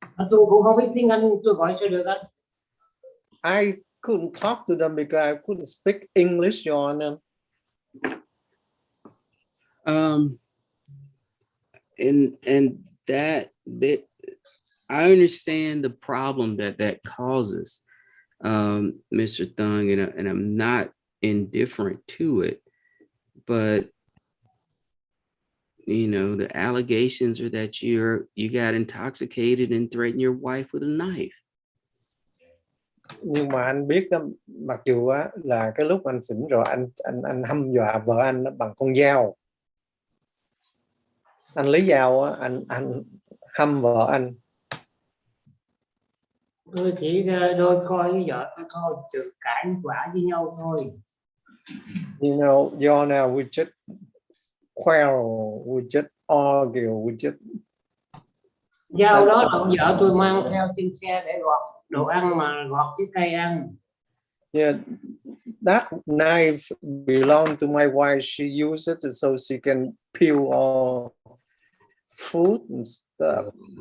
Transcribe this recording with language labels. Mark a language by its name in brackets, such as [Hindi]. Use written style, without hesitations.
[Vietnamese] Tôi cũng không biết tiếng Anh, tôi gọi sao được anh? [English] I couldn't talk to them because I couldn't speak English, Your Honor. And that I understand the problem that causes, Mr. Thung, and I'm not indifferent to it, but you know, the allegations are that you got intoxicated and threatened your wife with a knife. [Vietnamese] Nhưng mà anh biết đó, mặc dù á, là cái lúc anh xỉn rồi anh hăm dọa vợ anh bằng con dao. Anh lấy dao á, anh hăm vợ anh. Tôi chỉ đôi coi với vợ tôi thôi, chừng cãi vã với nhau thôi. [English] You know, Your Honor, we just quarrel, we just argue, we just. [Vietnamese] Dao đó là vợ tôi mang theo trên xe để gọt đồ ăn, mà gọt cái cây ăn. [English] Yeah, that knife belonged to my wife. She used it so she can peel all food and stuff.